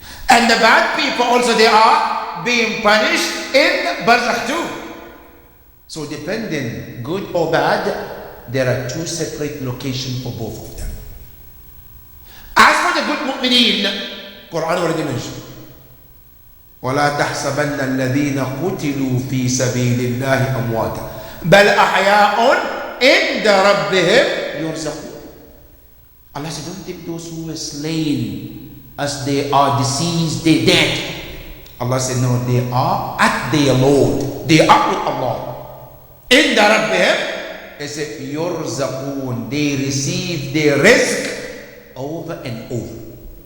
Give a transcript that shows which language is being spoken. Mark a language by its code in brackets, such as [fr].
[en] And the bad people also, they are being punished in Barzakh too. So depending, good or bad, there are 2 separate locations for both of them. As for the good mu'mineen, Quran already mentioned. [ar] ولا تحسبن الذين قتلوا في سبيل الله أمواتا بل أحياء عند ربهم يرزقون. [en] Allah said, don't take those who were slain as they are deceased, they dead. Allah said, no, they are at their Lord. They are with Allah. [ar] عند ربهم, [en] they said, [ar] يرزقون, [en] they receive their rizq over and over.